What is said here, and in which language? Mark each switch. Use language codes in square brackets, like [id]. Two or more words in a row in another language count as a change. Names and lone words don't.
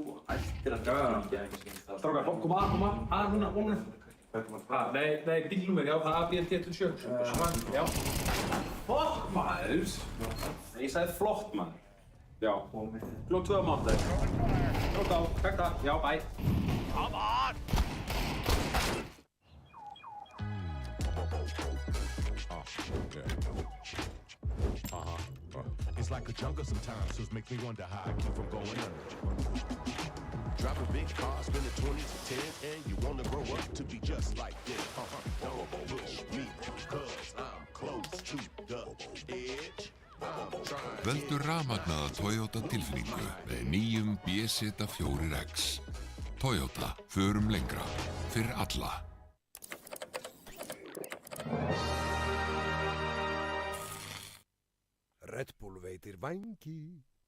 [is] Ættir að ganga. Strákar, koma að núna. Nei, bílnúmer, já, það er BLT27. Já. Flott, maður! Ég sagði flott, maður. Já. Klokk 2 á mánudag. Klokk á, takk það. Já, bye. [en] Come on! It's like a jungle sometimes, so it makes me wonder how I keep from going under. Driving big cars, spending 20s and 10s, and you wanna grow up to be just like this. Don't push me, cause I'm close to the edge. [is] Veldu rafmagnaða Toyota tilfinningu með nýjum BZ4X. Toyota, förum lengra, fyrir alla. Red Bull veitir vængi.